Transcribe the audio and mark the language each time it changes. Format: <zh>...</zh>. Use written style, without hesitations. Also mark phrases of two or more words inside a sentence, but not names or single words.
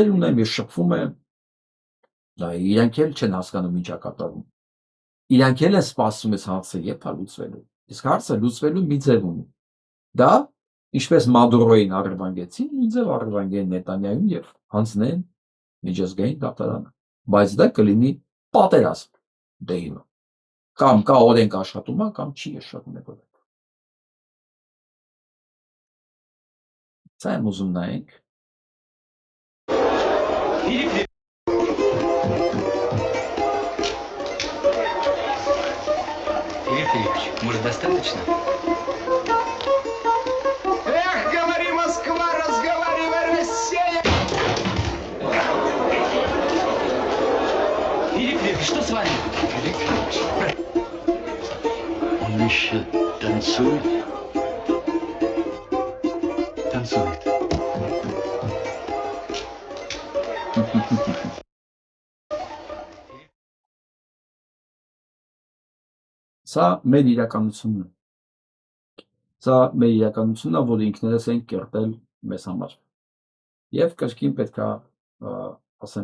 <hy>ունեմ, ես շփվում եմ, իրանք էլ չեն հասկանում ինչ է կատարվում։ Իրանք էլ են սպասում այս հարցը երբ է լուծվելու։ Իսկ հարցը լուծվելու մի ձև ունի։ Դա ինչպես Մադուրոյին առևանգեցին, նույն ձև առևանգեն Նետանյահուն եւ հանձնեն միջազգային դատարանը։ Բայց դա կլինի պատերազմ դեպի կամ կա օրենք աշխատում է, կամ չի աշխատում է որը։ Սա եմ ուզում նայենք։</hy> <ru>Игорь Филиппович, может, достаточно? Эх, говори Москва, разговаривай Россия! Игорь Филиппович, что с вами? Он еще танцует. Танцует.</ru> <hy>Սա մեր իրականությունն է։ Սա մեր իրականությունն է, որ ինքներս ենք կերտել մեզ համար։ Եվ կրկին պետք է ասեմ</hy>